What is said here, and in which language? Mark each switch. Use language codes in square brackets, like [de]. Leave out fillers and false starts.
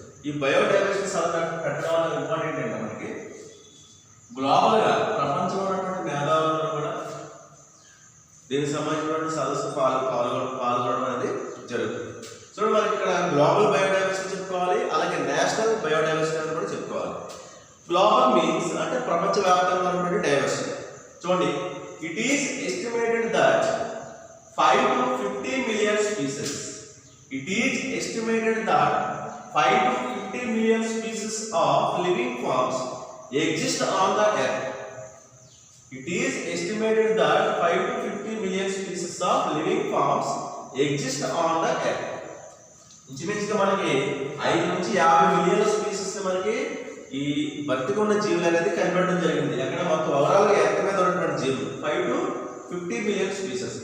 [te] ఈ బయోడైవర్సిటీ సదస్సు పెట్టడం వల్ల ఇంపార్టెంట్ ఏంటంటే మనకి గ్లోబల్గా ప్రపంచంలో ఉన్నటువంటి మేధావులందరూ కూడా దీనికి సంబంధించినటువంటి సదస్సు పాల్గొనడం అనేది జరుగుతుంది. సో మనకి ఇక్కడ గ్లోబల్ బయోడైవర్సిటీ చెప్పుకోవాలి, అలాగే నేషనల్ బయోడైవర్సిటీ అని కూడా చెప్పుకోవాలి. గ్లోబల్ మీన్స్ అంటే ప్రపంచవ్యాప్తంగా ఉన్నటువంటి డైవర్సిటీ. చూడండి, [en] It is estimated that 5 to 50 million species. It is estimated that 5 to 50 million species of living forms exist on the earth. It is estimated that 5 to 50 million species of living forms exist on the earth. [te] ఇంచుమించుగా మనకి 5 నుంచి 50 మిలియన్ల species మనకి ఈ బతికి ఉన్న జీవులు అనేది కనిపెట్టడం జరిగింది. అక్కడ మొత్తం ఓవరాల్ ఎర్త్ మీద ఉన్నటువంటి జీవులు 5 to 50 మిలియన్ స్పీసీస్.